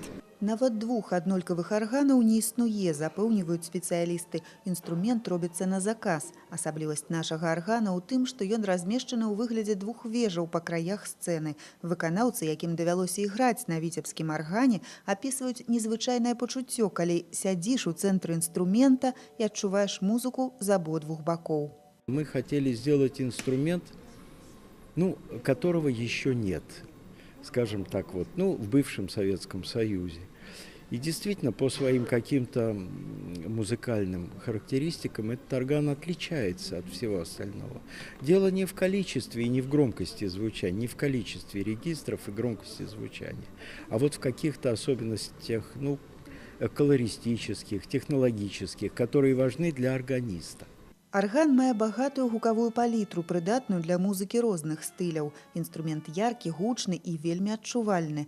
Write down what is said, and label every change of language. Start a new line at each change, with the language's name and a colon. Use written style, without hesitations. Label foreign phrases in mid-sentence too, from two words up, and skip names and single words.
Belarusian: Нават двух аднолькавых арганаў не існуе, запэўніваюць спецыялісты. Інструмент робіцца на заказ. Асаблівасць нашага аргана ў тым, што ён размешчаны ў выглядзе двух вежаў па краях сцэны. Выканаўцы, якім давялося іграць на віцебскім аргане, апісваюць незвычайнае пачуццё, калі сядзіш у цэнтры
Russian: инструмента и
Belarusian: адчуваеш музыку з абодвух бакоў.
Russian: Мы хотели сделать инструмент, которого еще нет. Скажем так, в бывшем Советском Союзе. И действительно, по своим каким-то музыкальным характеристикам этот орган отличается от всего остального. Дело не в количестве и не в громкости звучания, не в количестве регистров и громкости звучания, а вот в каких-то особенностях, колористических, технологических, которые важны для органиста.
Belarusian: Арган мае багатую гукавую палітру, прыдатную для музыкі розных стыляў. Інструмент яркі, гучны і вельмі адчувальны.